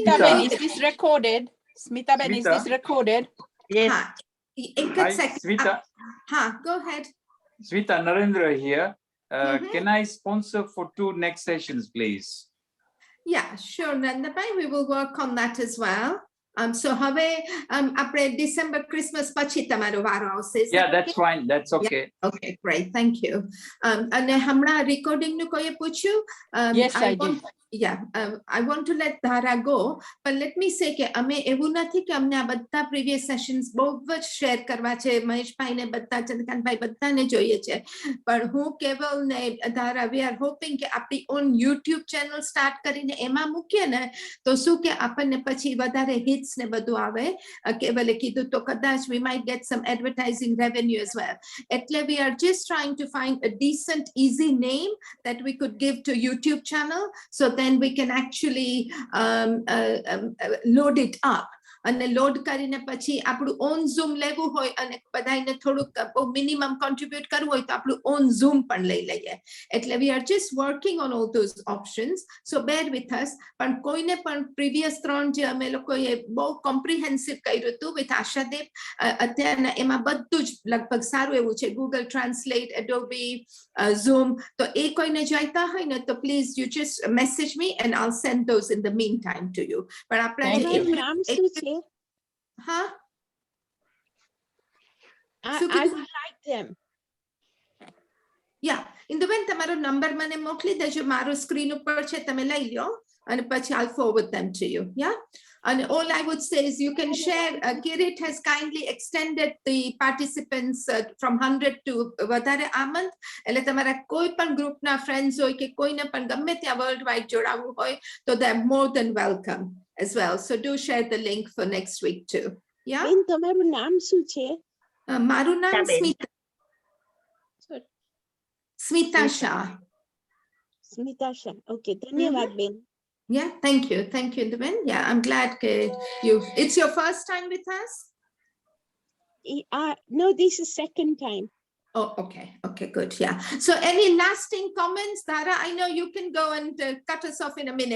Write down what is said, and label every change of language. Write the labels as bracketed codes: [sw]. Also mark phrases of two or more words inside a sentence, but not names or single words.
[en] Smita Ben, is this recorded? Smita Ben, is this recorded? Yes. Hi, Smita. Go ahead. Smita, Narendra here. Can I sponsor for 2 next sessions, please? Yeah, sure, Narendra bhai, we will work on that as well. [gu] So હવે આપણે December Christmas પછી તમારો વારો આવશે. [en] Yeah, that's fine. That's okay. Yeah. Okay, great. Thank you. [gu] અને હમણાં recording નું કોઈએ પૂછ્યું? [en] Yes, I did. Yeah, I want to let Dara go, but let me say [gu] કે અમે એવું નથી કે અમને આ બધા [en] previous sessions [gu] બહુ જ [en] share [gu] કરવા છે. મહેશભાઈ ને બધા ચંદ્રકાંતભાઈ બધાને જોઈએ છે. પણ હું કેવલ ને Dara, [en] we are hoping [gu] કે આપણી [en] own YouTube channel start [gu] કરીને એમાં મૂકીએ ને તો શું કે આપણને પછી વધારે hits ને બધું આવે. કેવલે કીધું તો કદાચ [en] we might get some advertising revenue as well. એટલે we are just trying to find a decent, easy name that we could give to YouTube channel. So then we can actually load it up. [gu] અને લોડ કરીને પછી આપણું ઓન ઝૂમ લેવું હોય અને બધાને થોડુંક [en] minimum contribute [gu] કરવું હોય તો આપણું ઓન ઝૂમ પણ લઈ લઈએ. [en] એટલે we are just working on all those options. So bear with us. [gu] પણ કોઈને પણ previous 3 જે અમે લોકોએ બહુ comprehensive કર્યું હતું with આશાદેવ, અત્યારના એમાં બધું જ લગભગ સારું એવું છે. Google Translate, Adobe, Zoom. તો એ કોઈને જોઈતા હોય ને તો [en] please you just message me and I'll send those in the meantime to you. [gu] પણ આપણા Huh? [en] I would like them. Yeah, in the event [gu] તમારો નંબર મને મોકલી દેજો. મારો સ્ક્રીન ઉપર છે, તમે લઈ લ્યો અને પછી [en] I'll forward them to you. Yeah. And all I would say is you can share. Kirit has kindly extended the participants from 100 to [gu] વધારે આમંત. એટલે તમારા કોઈ પણ ગ્રુપના friends હોય કે કોઈને પણ ગમે ત્યાં worldwide જોડાવવું હોય તો [en] they are more than welcome as well. So do share the link for next week too. Yeah. [gu] બેન તમારું નામ શું છે? મારું નામ Smita Shah. Smita Shah. Okay, ધન્યવાદ બેન. [en] Yeah, thank you. Thank you, Indabin. Yeah, I'm glad it's your first time with us? No, this is second time. Oh, okay. Okay, good. Yeah. So any lasting comments, Dara? I know you can go and cut us off in a minute.